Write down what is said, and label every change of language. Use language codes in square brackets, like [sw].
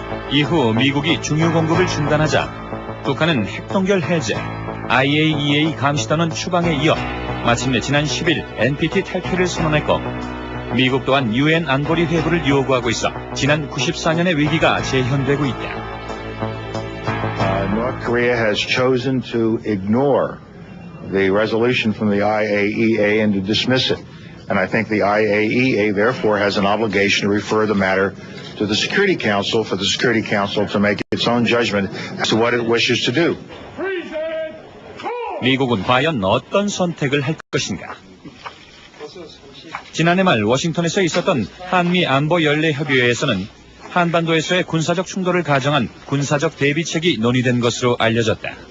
[ko] 이후 미국이 중유 공급을 중단하자 북한은 핵동결 해제, IAEA 감시단원 추방에 이어 마침내 지난 10일 NPT 탈퇴를 선언했고 미국 또한 UN 안보리 회부를 요구하고 있어 지난 94년의 위기가 재현되고 있다. [en] North Korea has chosen to ignore the resolution from the IAEA and to dismiss it. And I think the IAEA therefore has an obligation to refer the matter to the Security Council for the Security Council to make its own judgment as to what it wishes to do. [ko] 미국은 과연 어떤 선택을 할 것인가? 지난해 말 워싱턴에서 있었던 한미 안보 연례 협의회에서는 한반도에서의 군사적 충돌을 가정한 군사적 대비책이 논의된 것으로 알려졌다.